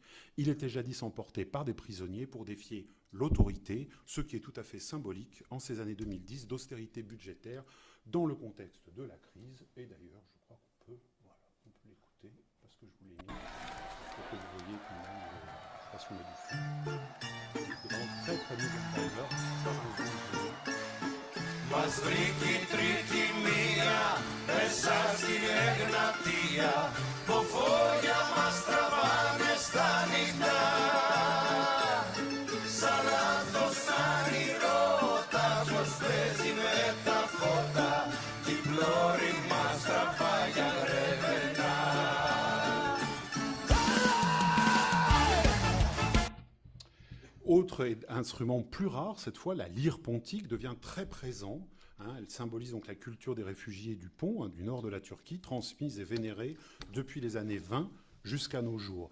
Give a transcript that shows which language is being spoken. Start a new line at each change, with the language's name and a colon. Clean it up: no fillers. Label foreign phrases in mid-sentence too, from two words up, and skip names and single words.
French: Il était jadis emporté par des prisonniers pour défier l'autorité, ce qui est tout à fait symbolique en ces années 2010 d'austérité budgétaire dans le contexte de la crise. Et d'ailleurs, je crois qu'on peut l'écouter parce que je vous l'ai mis pour que vous voyez quand même, je passe une édition. C'est vraiment très très bien driver.
Greek: Μας βρήκε η τρίτη μία μέσα στην Εγνατία, που φόγια μας τραβάνε στα νυχτά. Σαν λάθος σαν ηρώτα, ποιος παίζει με τα φώτα, κι η πλώρη μας τραβάει για γρεβενά.
French: Autre instrument plus rare, cette fois, la lyre pontique devient très présent. Elle symbolise donc la culture des réfugiés du Pont, du nord de la Turquie, transmise et vénérée depuis les années 20 jusqu'à nos jours.